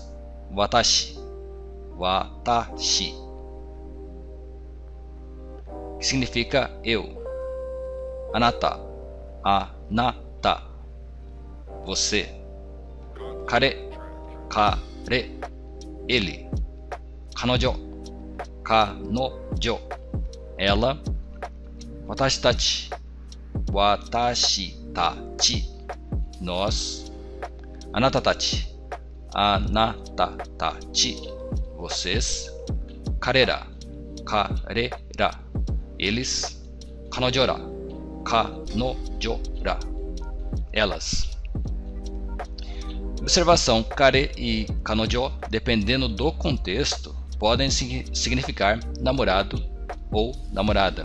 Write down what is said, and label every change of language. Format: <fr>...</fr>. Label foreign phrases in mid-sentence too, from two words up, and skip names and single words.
<ja>私、私,</ja> <pt>que significa eu.</pt> <ja>あなた、あなた,</ja> <pt>você.</pt> <ja>彼、彼, ele. 彼女、彼女, ela. 私たち、私たち, nós. あなたたち、あなたたち,</ja> <pt>vocês.</pt> <ja>彼ら、彼ら, eles. 彼女ら、彼女ら, elas.</ja> <pt>Observação: kare e kanojo, dependendo do contexto, podem significar namorado ou namorada.</pt>